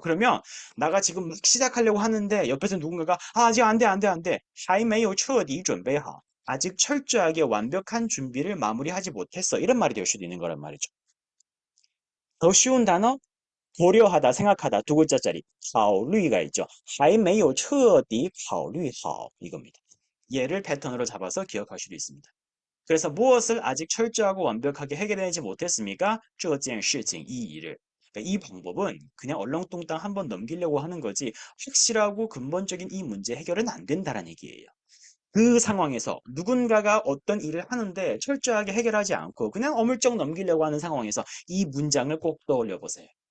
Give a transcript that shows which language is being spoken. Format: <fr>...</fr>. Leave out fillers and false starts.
<ko>그러면 나가 지금 막 시작하려고 하는데 옆에서 누군가가 아직 안 돼, 안 돼, 안 돼.</ko> <zh>还没有彻底准备好.</zh> <ko>아직 철저하게 완벽한 준비를 마무리하지 못했어. 이런 말이 될 수도 있는 거란 말이죠. 더 쉬운 단어 고려하다, 생각하다 두 글자짜리 考虑가 있죠.</ko> <zh>还没有彻底考虑好</zh> <ko>이겁니다. 얘를 패턴으로 잡아서 기억할 수도 있습니다. 그래서 무엇을 아직 철저하고 완벽하게 해결해내지 못했습니까?</ko> <zh>这件事情,</zh> <ko>이 일을. 그러니까 이 방법은 그냥 얼렁뚱땅 한번 넘기려고 하는 거지 확실하고 근본적인 이 문제 해결은 안 된다는 얘기예요. 그 상황에서 누군가가 어떤 일을 하는데 철저하게 해결하지 않고 그냥 어물쩍 넘기려고 하는 상황에서 이 문장을 꼭 떠올려 보세요.</ko>